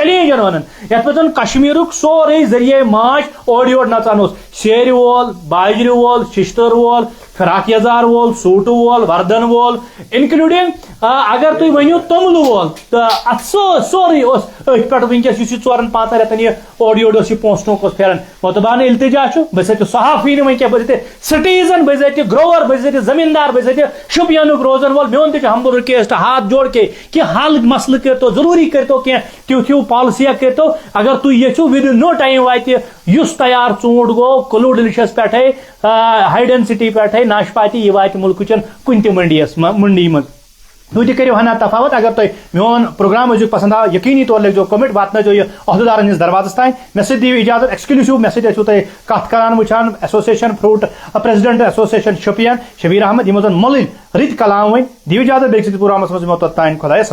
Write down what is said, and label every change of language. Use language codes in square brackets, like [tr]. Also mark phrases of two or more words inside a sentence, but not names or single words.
[ks] چیلینجن ونان یتھ پٮ۪ٹھ زن کشمیٖرُک سورُے ذٔریعے معاش اورٕ یورٕ نژان اوس سیرِ وول باجرِ وول ششتٕر وول فراک یزار وول سوٗٹہٕ وول وردن وول انکلوڈنگ اگر تُہۍ ؤنِو توٚملہٕ وول تہٕ اتھ سورُے اوس أتھۍ پٮ۪ٹھ ونکس یُس یہِ 4-5 رٮ۪تن یہِ اورٕ یورٕ اوس یہِ پونٛسہٕ ٹونٛک اوس پھیران مطلبانہ التجا چھُ بہٕ چھُس اَتہِ صحافی نہٕ وۄنۍ کینٛہہ بہٕ چھُس اَتہِ سٹیٖزن بہٕ چھُس اَتہِ گروور بہٕ چھُس اَتہِ زمیٖندار بہٕ چھُس اَتہِ شُپینُک روزن وول میون تہِ چھُ [en] humble request [ur] ہاتھ جوڑ کے [ks] کہ حل مسلہٕ کٔرتو ضروٗری کٔرتو کینٛہہ تیُتھ ہیوٗ پالسیا کٔرتو اگر تُہۍ یژھِو ودِن [en] no time [ks] واتہِ یُس تیار ژوٗنٛٹھ گوٚو کلوٗ ڈیلِشس پٮ۪ٹھے [en] high density [ks] پٮ۪ٹھے ناشپاتی یہ واتہِ مُلکٕچن کُنہِ تہِ منڈی منٛز تُہۍ تہِ کٔرِو ہنا تفاوت اگر تۄہہِ میون پروگرام ٲسِو پسند آو یقینی طور لٔگزیو کومنٹ واتنٲیزیو یہِ عہدٕدارن ہٕنٛدِس دروازس تانۍ مےٚ سۭتۍ دِیِو اجازت ایکسکلوٗسِو مےٚ سۭتۍ ٲسِو تُہۍ کتھ کران وٕچھان [en] association fruit president association [ks] شُپین شبیٖر احمد یِمو زن مۄلٕلۍ رٕتۍ کلام ؤنۍ دِیِو اجازت بیٚیہِ سۭتۍ پروگرامس منٛز یِمو توٚتانۍ خۄدایس